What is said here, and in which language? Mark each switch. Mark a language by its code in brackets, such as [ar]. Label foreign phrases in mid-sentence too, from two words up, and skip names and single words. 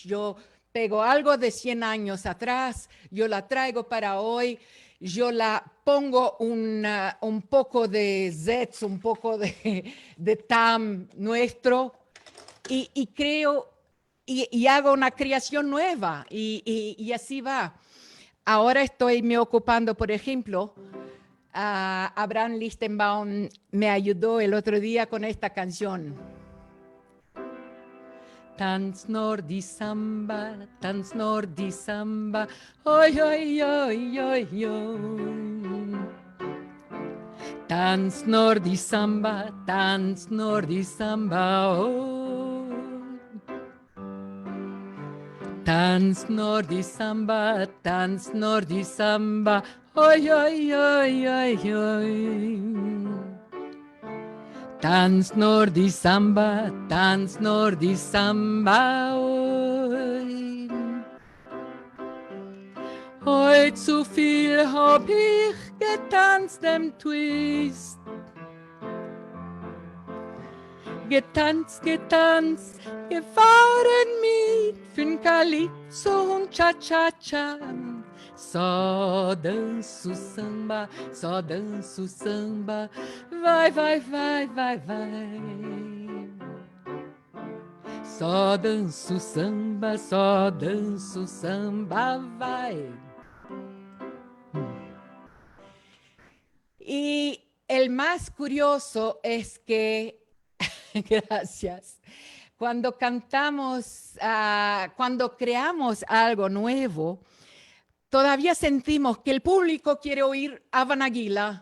[es] Yo pego algo de 100 años atrás, yo la traigo para hoy, yo la pongo un poco de zetz, un poco de tam nuestro, y creo... Y hago una creación nueva y así va. Ahora estoy me ocupando, por ejemplo, Abraham Lichtenbaum me ayudó el otro día con esta canción. [de] Tanz Nordi Samba, oi, oi, oi, oi, oi. Tanz Nordi Samba, oh. Tanz Nordi Samba, oi, oi, oi, oi, oi. Tanz Nordi Samba, oi. Heut zu viel hab ich getanzt dem Twist. Getanzt, gefahren mit fün Calypso und Cha-Cha-Cha. [pt] Só danço samba, vai, vai, vai, vai, vai. Só danço samba, vai. [es] Y el más curioso es que gracias. Cuando cantamos, cuando creamos algo nuevo, todavía sentimos que el público quiere oír Hava Nagila.